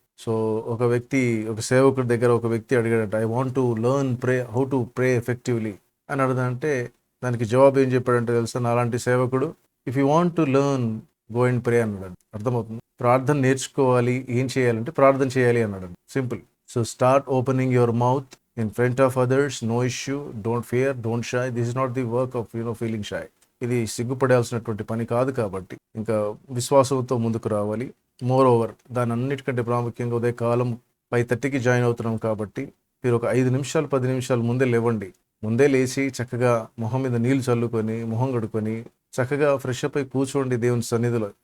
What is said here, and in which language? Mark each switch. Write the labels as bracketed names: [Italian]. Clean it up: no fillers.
[Telugu] So ఒక సేవకుడి దగ్గర ఒక వ్యక్తి అడిగాడట, [English] I want to learn how to pray effectively [Telugu] అని అడగదంటే దానికి జవాబు ఏం చెప్పాడంటే తెలుసా? నాలాంటి సేవకుడు, [English] if you want to learn go and pray [Telugu] అన్నాడు. అర్థమవుతుంది? ప్రార్థన నేర్చుకోవాలి, ఏం చేయాలంటే ప్రార్థన చేయాలి అన్నాడు. Simple. [English] So start opening your mouth in front of others, no issue, don't fear, don't shy. This is not the work of feeling shy. [Telugu] ఇది సిగ్గుపడాల్సినటువంటి పని కాదు. కాబట్టి ఇంకా విశ్వాసంతో ముందుకు రావాలి. మోర్ ఓవర్ దాని అన్నిటికంటే ప్రాముఖ్యంగా ఉదయకాలం 5:30కి జాయిన్ అవుతున్నాం కాబట్టి మీరు ఒక 5 నిమిషాలు 10 నిమిషాలు ముందే లేవండి. ముందే లేచి చక్కగా మొహం మీద నీళ్లు చల్లుకొని, మొహం కడుక్కొని, చక్కగా ఫ్రెష్ అప్ అయి కూర్చోండి దేవుని సన్నిధిలో.